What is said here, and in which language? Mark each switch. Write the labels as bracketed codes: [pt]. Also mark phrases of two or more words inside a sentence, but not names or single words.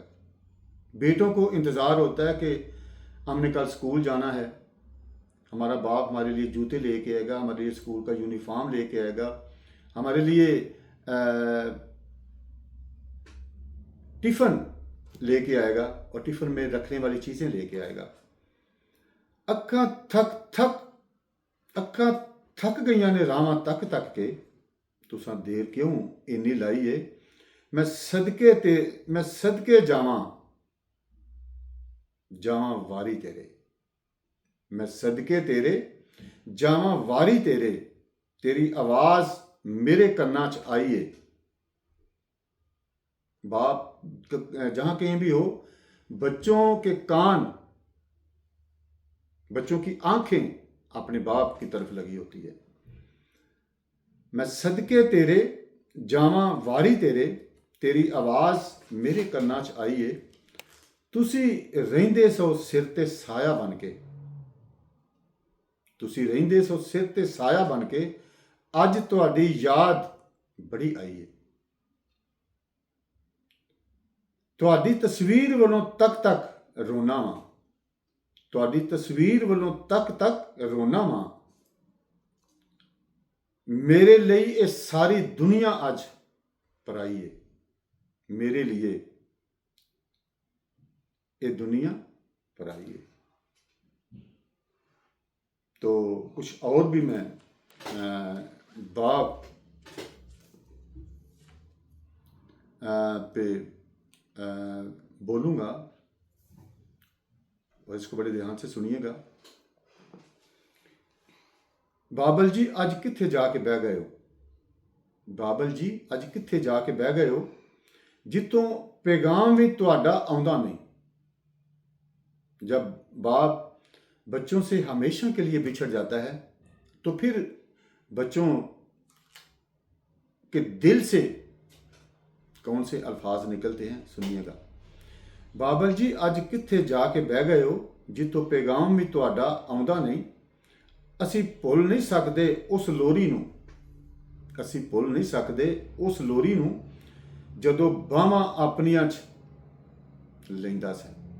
[ur] بیٹوں کو انتظار ہوتا ہے کہ ہم نے کل اسکول جانا ہے، ہمارا باپ ہمارے لیے جوتے لے کے آئے گا، ہمارے لیے اسکول کا یونیفارم لے کے آئے گا، ہمارے لیے ٹفن لے کے آئے گا، اور ٹفن میں رکھنے والی چیزیں لے کے آئے گا. [pa] اکھاں تھک گئیاں نے راواں تک تک کے، تساں دیر کیوں اینی لائی ہے؟ میں صدقے جاواں واری تیرے، میں صدقے تیرے جاواں واری تیرے. تیری آواز میرے کناں چ آئی ہے. [ur] باپ جہاں کہیں بھی ہو، بچوں کے کان، بچوں کی آنکھیں اپنے باپ کی طرف لگی ہوتی ہے. [pa] میں صدقے تیرے جاواں واری تیرے، ਤੇਰੀ ਆਵਾਜ਼ ਮੇਰੇ ਕੰਨਾਂ 'ਚ ਆਈ ਏ, ਤੁਸੀਂ ਰਹਿੰਦੇ ਸੋ ਸਿਰ ਤੇ ਸਾਇਆ ਬਣ ਕੇ, ਤੁਸੀਂ ਰਹਿੰਦੇ ਸੋ ਸਿਰ ਤੇ ਸਾਇਆ ਬਣ ਕੇ, ਅੱਜ ਤੁਹਾਡੀ ਯਾਦ ਬੜੀ ਆਈ ਏ। ਤੁਹਾਡੀ ਤਸਵੀਰ ਵੱਲੋਂ ਤੱਕ ਤੱਕ ਰੋਣਾ ਵਾਂ, ਤੁਹਾਡੀ ਤਸਵੀਰ ਵੱਲੋਂ ਤੱਕ ਤੱਕ ਰੋਣਾ ਵਾਂ। ਮੇਰੇ ਲਈ ਇਹ ਸਾਰੀ ਦੁਨੀਆ ਅੱਜ ਪਰਾਈ ਹੈ, [ur] میرے لیے یہ دنیا پرائی ہے. تو کچھ اور بھی میں باپ پہ بولوں گا، اور اس کو بڑے دھیان سے سنیے گا. [pa] بابل جی اج کتھے جا کے بہہ گئے ہو، بابل جی اج کتھے جا کے بہہ گئے ہو، جتوں پیغام بھی تہاڈا آؤندا نہیں. [ur] جب باپ بچوں سے ہمیشہ کے لیے بچھڑ جاتا ہے تو پھر بچوں کے دل سے کون سے الفاظ نکلتے ہیں، سنیے گا. [pa] بابل جی اج کتھے جا کے بہہ گئے ہو، جتوں پیغام بھی تہاڈا آؤندا نہیں. اسی بھل نہیں سکتے اس لوری نوں، اسی بھل نہیں سکتے اس لوری نوں جدوں باہاں اپنیاں چ لیندا سی.